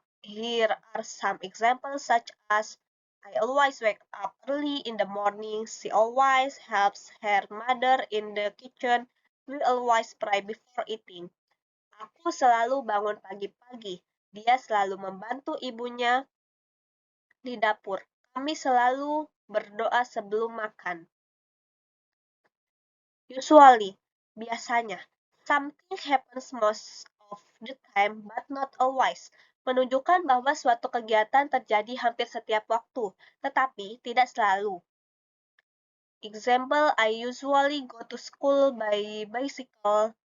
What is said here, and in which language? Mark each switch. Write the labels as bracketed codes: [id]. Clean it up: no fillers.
[en] Here are some examples such as I always wake up early in the morning. She always helps her mother in the kitchen. We always pray before eating. [id] Aku selalu bangun pagi-pagi. Dia selalu membantu ibunya di dapur. Kami selalu berdoa sebelum makan. [en] Usually, biasanya. Something happens most of the time, but not always. [id] Menunjukkan bahwa suatu kegiatan terjadi hampir setiap waktu, tetapi tidak selalu. [en] Example, I usually go to school by bicycle.